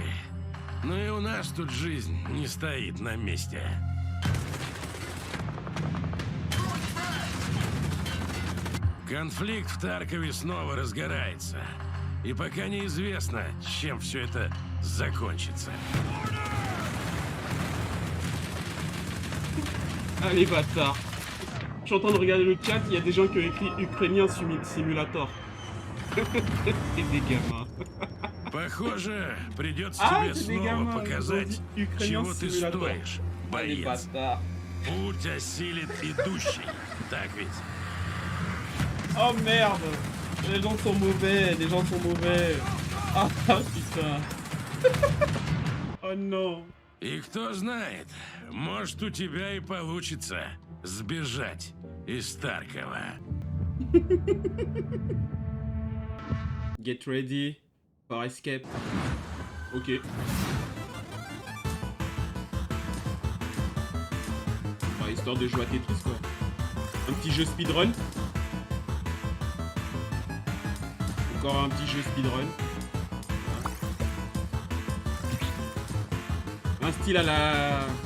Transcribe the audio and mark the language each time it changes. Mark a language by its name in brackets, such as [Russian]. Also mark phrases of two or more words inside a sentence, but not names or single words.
[Russian] Но и у нас тут жизнь не стоит на месте. Конфликт в Таркове снова разгорается. И пока неизвестно, чем все это закончится. [French] Allez bâtard. Je suis en train de regarder le chat, il y a des gens qui ont écrit Ukrainien Simulator. C'est des gamins. [Russian] Похоже, придется тебе снова показать, чего ты стоишь, боец. Путь осилит идущий, так ведь? [French] Oh merde! Les gens sont mauvais, les gens sont mauvais. Ah putain. Oh non. [Russian] И кто знает, может у тебя и получится сбежать из Таркова. [English] Get ready for escape. [French] Ok. Bah, histoire de jouer à Tetris quoi. Un petit jeu speedrun. Encore un petit jeu speedrun. Un style à la...